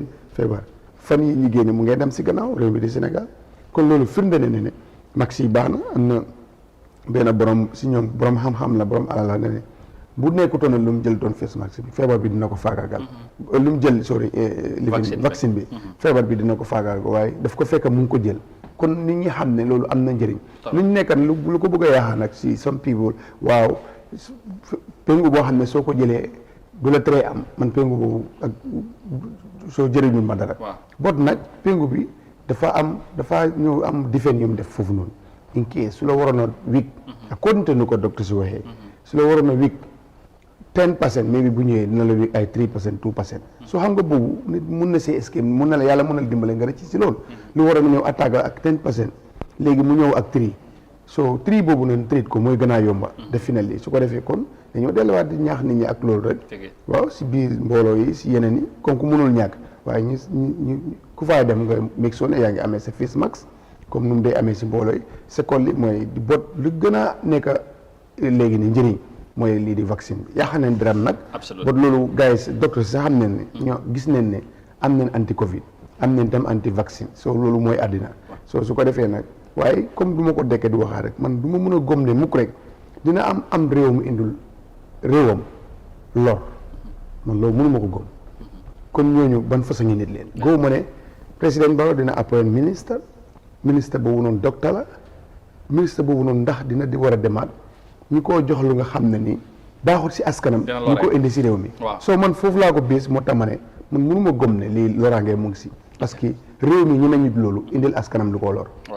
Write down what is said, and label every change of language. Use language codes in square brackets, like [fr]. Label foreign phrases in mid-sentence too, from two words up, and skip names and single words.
[wo] feebar fan yi ñu génne mu ngay dem si gannaaw réew mi di Sénégal kon loolu firnde ne ne max yi baax na am na benn borom si ñoom borom xam-xam la borom alal la ne bu nekkutoon lu mu jël doon face max bi feebar bi dina ko faagaagal lu mu jël vaccine bi feebar bi dina ko faagaagal waaye daf ko fekk mu ngi ko jël kon nit ñi xam ne loolu am na njëriñ lu ñu nekkan lu ko bëgg a yaaxaa nag si [en] some people [wo] waaw péngu boo xam ne soo ko jëlee du la tere am man péngu boobu ak soo jëriñul ma dara bot nag péngu bi dafa ñëw am difen yum def foofu noonu [en] in case [wo] su la waroon a week according to nu ko docteur si waxee su la waroon a week 10% maybe bu ñëwee dina la week ay 3% 2% soo xam nga boobu nit mun na [en] see escape [wo] mun na la yàlla mun na la dimbale nga rëcc si loolu lu waroon a ñëw attaque ak 10% léegi mu ñëw ak 3 so 3 boobu noonu treat ko mooy gën a yomba definitely su ko defee kon dañoo delluwaat di ñaax nit ñi ak loolu rek waaw si biir mbooloo yi si yeneen yi kon ku mënul ñàkk waaye ñu ku fay dem nga [en] make sure [wo] ne yaa ngi amee sa [en] face mask [wo] comme nu mu day amee si mbooloo yi seconde li mooy di bot lu gën a nekk léegi ni njëriñ mooy lii di vaccine bi yaa xam ne dara nag bot loolu gars yi docteur si sax xam nañ ne ñoo gis nañ ne am nañ anti covid am nañ tam anti vaccine so loolu mooy àddina so su ko defee nag waaye comme du ma ko dekkee di waxaa rek man du ma mën a gom ne mukk rek dina am réew mu indul réewam lor man loolu mënu ma ko gom kon ñooñu ban façon ngi nit leen góobu ma ne président Barrow dina appoint ministre boobu noonu docteur la ministre boobu noonu ndax dina di war a demaat ñu ko jox lu nga xam ne ni baaxul si askanam ñu ko indi si réew mi soo man foofu laa ko bées moo tax ma ne man mënu ma gom ne lii loraangee mu ngi si [fr] parce que [wo] réew mi ñu nañu loolu indil askanam lu ko lor